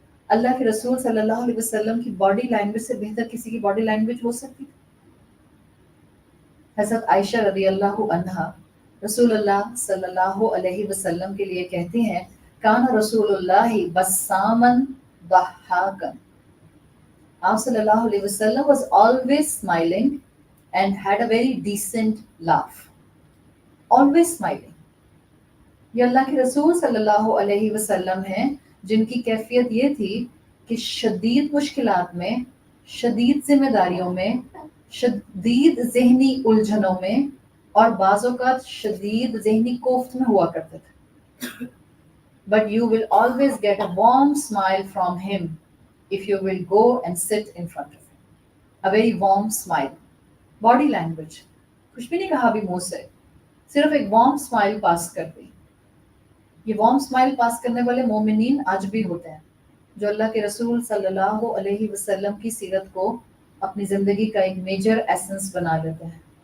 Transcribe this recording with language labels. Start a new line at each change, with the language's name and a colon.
Urdu: اللہ کے رسول صلی اللہ علیہ وسلم کی باڈی لینگویج سے بہتر کسی کی باڈی لینگویج ہو سکتی تھی؟ حضرت عائشہ رضی اللہ عنہا رسول اللہ صلی اللہ علیہ وسلم کے لیے کہتی ہیں
Arabic: کان رسول اللہ بسامن ضحاکن.
Urdu: آپ صلی اللہ علیہ وسلم
English: was always smiling and had a very decent laugh. Always smiling.
Urdu: یہ اللہ کے رسول صلی اللہ علیہ وسلم ہیں جن کی کیفیت یہ تھی کہ شدید مشکلات میں, شدید ذمہ داریوں میں, شدید ذہنی الجھنوں میں اور بعض اوقات شدید ذہنی کوفت میں ہوا کرتے تھے.
English: But you will always get a warm smile from him if you will go and sit in front of him. A very warm smile. Body language.
Urdu: کچھ بھی نہیں کہا ابھی منہ سے, صرف ایک وارم اسمائل پاس کر دی. یہ وارم اسمائل پاس کرنے والے مومنین آج بھی ہوتے ہیں جو اللہ کے رسول صلی اللہ علیہ وسلم کی سیرت کو اپنی زندگی کا ایک میجر ایسنس بنا لیتے ہیں.